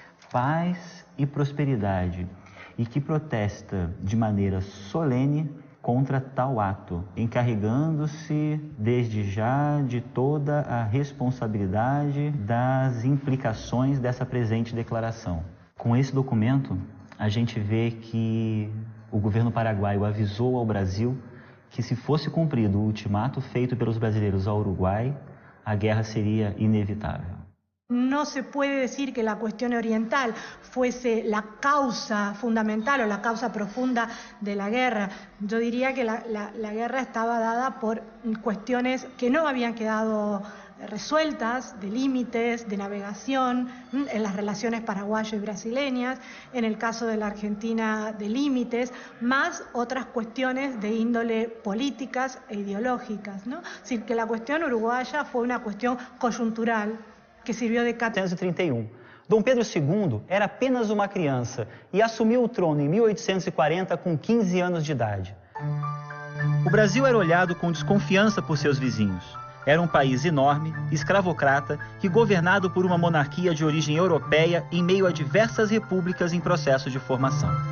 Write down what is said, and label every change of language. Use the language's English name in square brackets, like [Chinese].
[Portuguese] paz e prosperidade, e que protesta de maneira solene contra tal ato, encarregando-se desde já de toda a responsabilidade das implicações dessa presente declaração. Com esse documento, a gente vê que o governo paraguaio avisou ao Brasil que, se fosse cumprido o ultimato feito pelos brasileiros ao Uruguai, a guerra seria inevitável. [Spanish] No se puede decir que la cuestión oriental fuese la causa fundamental o la causa profunda de la guerra. Yo diría que la guerra estaba dada por cuestiones que no habían quedado resueltas, de límites, de navegación, en las relaciones paraguayo y brasileñas, en el caso de la Argentina de límites, más otras cuestiones de índole políticas e ideológicas, ¿no? Es decir, que la cuestión uruguaya fue una cuestión coyuntural, que [Portuguese] serviu de 1831. Dom Pedro II era apenas uma criança e assumiu o trono em 1840 com 15 anos de idade. O Brasil era olhado com desconfiança por seus vizinhos. Era um país enorme, escravocrata e governado por uma monarquia de origem europeia em meio a diversas repúblicas em processo de formação.